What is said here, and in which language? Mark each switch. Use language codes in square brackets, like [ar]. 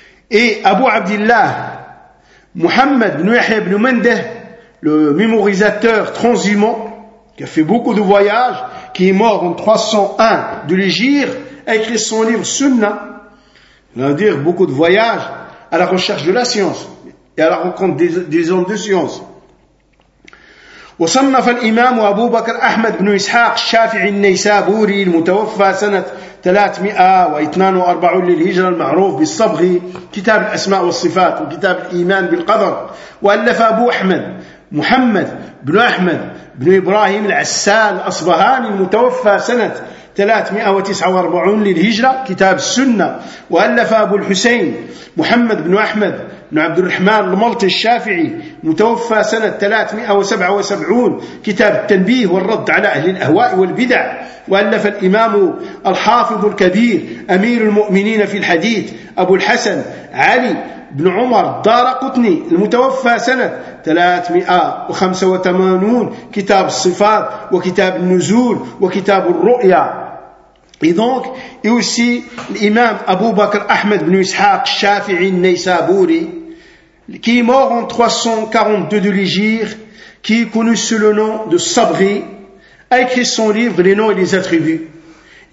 [fr] Et Abu Abdillah Muhammad ibn Yahya ibn Mandeh, le mémorisateur transhumant qui a fait beaucoup de voyages, qui est mort en 301 de l'Hijra, a écrit son livre Sunna, c'est-à-dire beaucoup de voyages à la recherche de la science et à la rencontre des hommes de science. [ar] وصنف الإمام أبو بكر أحمد بن إسحاق الشافعي النيسابوري المتوفى سنة 342 للهجرة المعروف بالصبغي كتاب الأسماء والصفات وكتاب الإيمان بالقدر. وألف أبو أحمد محمد بن أحمد بن إبراهيم العسال الأصبهاني المتوفى سنة 349 للهجرة كتاب السنة. وألف أبو الحسين محمد بن أحمد بن عبد الرحمن الملطي الشافعي متوفى سنة 377 كتاب التنبيه والرد على أهل الأهواء والبدع. وألف الإمام الحافظ الكبير أمير المؤمنين في الحديث أبو الحسن علي بن عمر الدارقطني المتوفى سنة 385 كتاب الصفات وكتاب النزول وكتاب الرؤيا. [fr] Et donc, et aussi l'imam Abu Bakr Ahmed ibn Ishaq Shafi'i Naysaburi, qui est mort en 342 de l'Hégire, qui est connu sous le nom de Sabri, a écrit son livre « Les noms et les attributs ».